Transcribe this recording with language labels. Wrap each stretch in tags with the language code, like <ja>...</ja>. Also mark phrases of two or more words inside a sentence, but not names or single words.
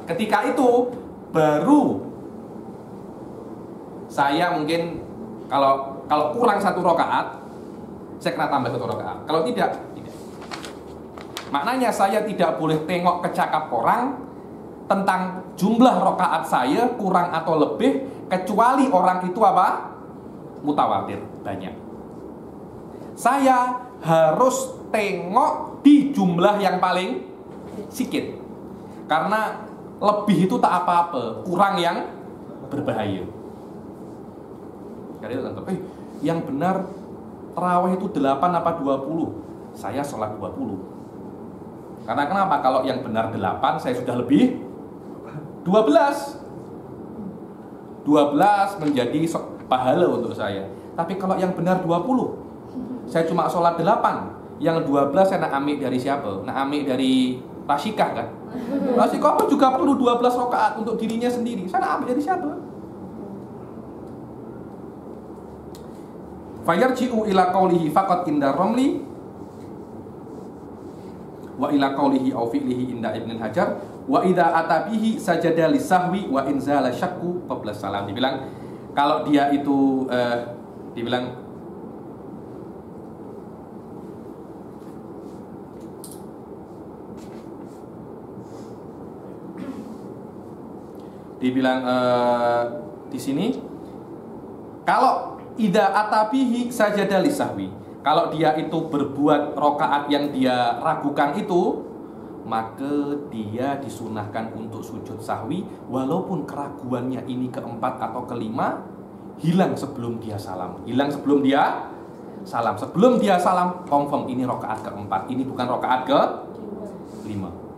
<ms>Ketika itu baru saya mungkin kalau kurang 1 rakaat, saya kena tambah 1 rakaat. Kalau tidak. Maknanya saya tidak boleh tengok ke cakap orang tentang jumlah rakaat saya kurang atau lebih, kecuali orang itu apa? Mutawatir, banyak. Saya harus tengok di jumlah yang paling sedikit. Karena Lebih itu tak apa-apa, kurang yang berbahaya. Karena itu tentu, yang benar tarawih itu 8 apa 20? Saya sholat 20. Karena kenapa? Kalau yang benar 8, saya sudah lebih 12. 12 menjadi pahala untuk saya. Tapi kalau yang benar 20, saya cuma sholat 8. Yang 12 saya nak ambil dari siapa? Nak ambil dari Rasikah kan? Rasikah juga perlu 12 rakaat untuk dirinya sendiri. Saya nak ambil dari siapa?</ms> <ar>فيرجع إلى قوله فقط عند الرملي وإلى قوله أو فعله عند ابن حجر وإذا أتى به سجد للسهو وإن زال الشك قبل السلام.</ar> <id>Dibilang kalau dia itu dibilang di sini kalau idza</id> <ar>أتى به سجد للسهو,</ar> <id>kalau dia itu berbuat rakaat yang dia ragukan itu, maka dia disunahkan untuk sujud sahwi walaupun keraguannya ini keempat atau kelima hilang sebelum dia salam. Hilang sebelum dia salam. Sebelum dia salam confirm ini rakaat keempat, ini bukan rakaat kelima.</id>